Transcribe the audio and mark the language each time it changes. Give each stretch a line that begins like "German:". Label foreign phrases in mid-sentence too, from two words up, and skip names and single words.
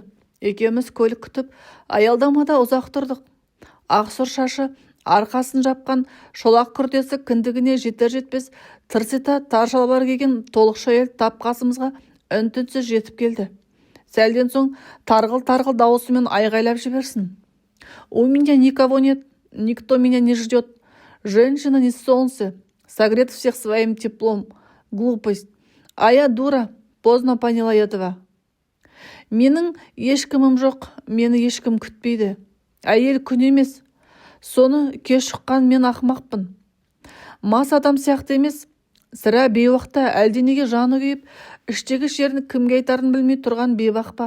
Kazakh: Екеуміз көлік күтіп аялдамада ұзақ тұрдық. Ақсұр шашы арқасын жапқан шолақ күртесі кіндігіне жетер-жетпес тырсита тар шалбар киген толықша әйел тап қасымызға үн-түнсіз жетіп келді. Сәлден соң тарғыл-тарғыл дауысымен айғайлап жіберсін.
Russian: У меня никого нет, никто меня не ждет. Женщина не солнце, согрет всех своим теплом. Глупость. А я дура, поздно поняла этого.
Kazakh: Менің ешкімім жоқ, мені ешкім күтпейді. Әйел күн емес. Соны кеш шыққан мен ақмақпын. Мас адам сияқты емес. Сірә бейуақта әлденеге жаны күйіп, іштегі шерін кімге айтарын білмей тұрған бейбақ па?